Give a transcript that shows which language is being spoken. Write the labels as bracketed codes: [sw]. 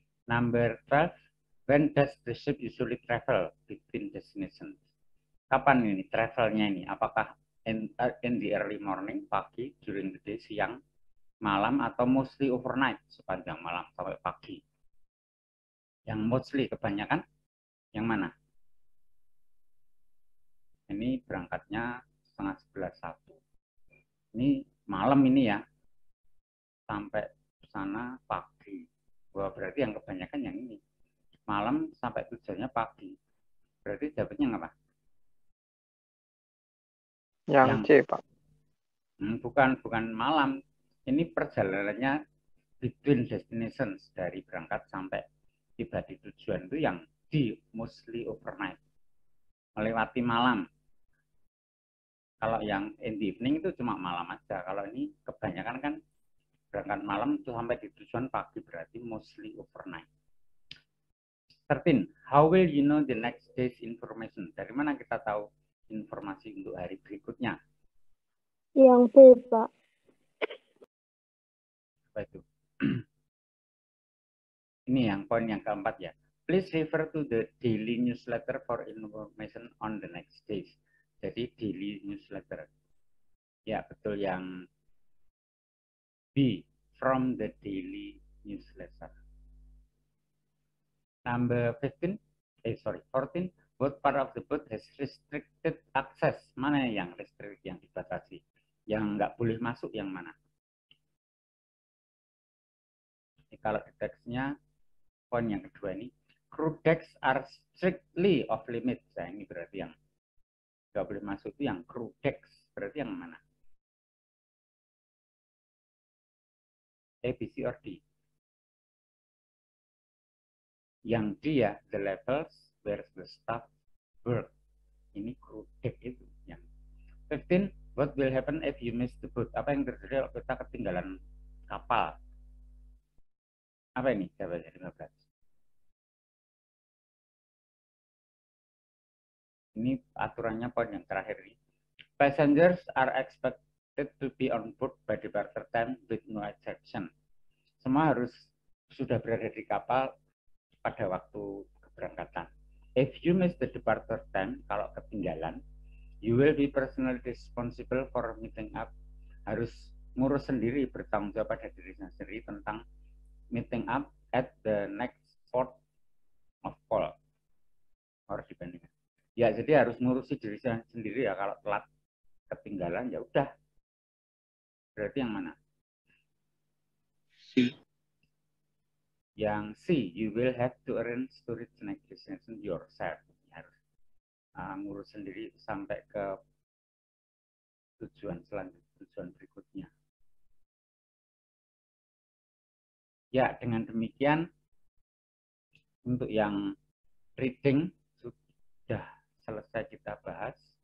[en] Number 12, when does the ship usually travel between destinations? [id] Kapan ini travelnya ini? Apakah [en] in the early morning, [id] pagi, [en] during the day, [id] siang, malam, atau [en] mostly overnight, [id] sepanjang malam sampai pagi? Yang mostly kebanyakan yang mana? Ini berangkatnya setengah 11 1. Ini malam ini ya, sampai sana pagi. Wah, berarti yang kebanyakan yang ini. Malam sampai tujuannya pagi. Berarti dapatnya apa? Yang C, Pak. Bukan malam. Ini perjalanannya [en] between destinations, [id] dari berangkat sampai tiba di tujuan itu yang di [en] mostly overnight. [id] Melewati malam. Kalau yang [en] in the evening [id] itu cuma malam aja. Kalau ini kebanyakan kan berangkat malam itu sampai di tujuan pagi, berarti [en] mostly overnight. [id] 13. [en] How will you know the next day's information? [id] Dari mana kita tahu informasi untuk hari berikutnya? Yang B, Pak. Apa itu? Ini yang poin yang keempat ya. [en] Please refer to the daily newsletter for information on the next days. [id] Jadi daily newsletter. Ya, betul yang B, [en] from the daily newsletter. Number 14, what part of the boat has restricted access? [id] Mana yang restricted, yang dibatasi? Yang nggak boleh masuk yang mana? Ini kalau di teksnya, poin yang kedua ini, [en] crew decks are strictly off limits. [id] Nah, ini berarti yang nggak boleh masuk itu yang crew decks. Berarti yang mana? [en] A, B, C, or D? [id] Yang D ya, [en] the levels where the staff work. [id] Ini crew deck itu. Yang 15, [en] what will happen if you miss the boat? [id] Apa yang terjadi kalau kita ketinggalan kapal? Apa ini? Jawabannya 15. Ini aturannya poin yang terakhir ini. [en] Passengers are expected to be on board by departure time with no exception. [id] Semua harus sudah berada di kapal pada waktu keberangkatan. [en] If you miss the departure time, [id] kalau ketinggalan, [en] you will be personally responsible for meeting up. [id] Harus ngurus sendiri, bertanggung jawab pada dirinya sendiri tentang [en] meeting up at the next port of call. [id] Harus dibandingkan. Ya, jadi harus ngurusi diri sendiri ya. Kalau telat ketinggalan, ya udah. Berarti yang mana? C. Yang C, [en] you will have to arrange to reach next destination yourself. [id] Harus ngurus sendiri sampai ke tujuan selanjutnya, tujuan berikutnya. Ya, dengan demikian untuk yang reading sudah selesai kita bahas.